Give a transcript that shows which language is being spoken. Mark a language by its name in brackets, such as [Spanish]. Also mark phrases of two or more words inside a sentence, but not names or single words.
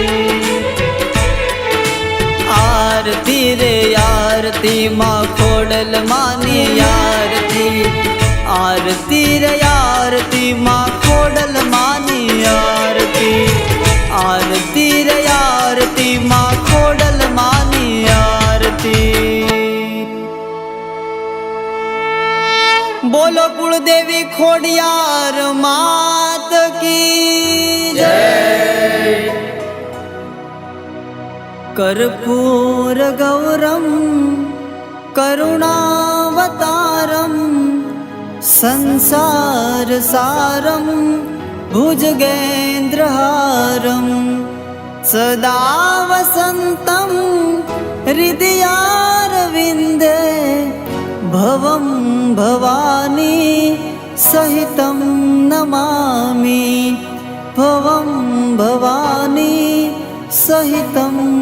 [Gujarati] આરતી રે આરતી માઁ ખોડલ માની આરતી આરતી રે આરતી માઁ ખોડલ માની આરતી આરતી રે આરતી માઁ ખોડલ માની આરતી [Hindi] बोलो कुलदेवी खोडियार मात की जय। [Sanskrit] कर्पूर गौरम करुणावतारम संसार सारम भुजगेन्द्रहारम सदा वसंतम हृदयारविंदे भवं भवानी सहितं नमामि भवं भवानी सहितं